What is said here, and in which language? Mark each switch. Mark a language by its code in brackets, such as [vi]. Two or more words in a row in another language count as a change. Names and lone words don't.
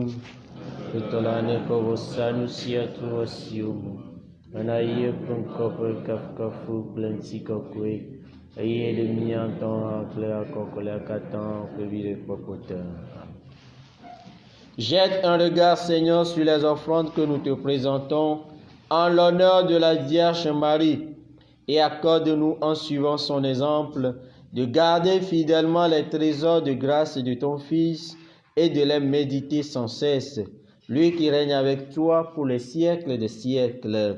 [ee] Aƒetɔ la neƒe vɔsanu sia trɔ asiwo me, bena ye ƒe ŋkɔ ƒe kafukafu kple ŋutikɔkɔe, eye ɖe mía ŋutɔ hã kple akɔkɔlia katã ƒe viɖekpɔkpɔ te. [fr] Jette un regard, Seigneur, sur les offrandes que nous te présentons en l'honneur de la Vierge Marie et accorde-nous, en suivant son exemple, de garder fidèlement les trésors de grâce de ton Fils et de les méditer sans cesse, lui qui règne avec toi pour les siècles des siècles.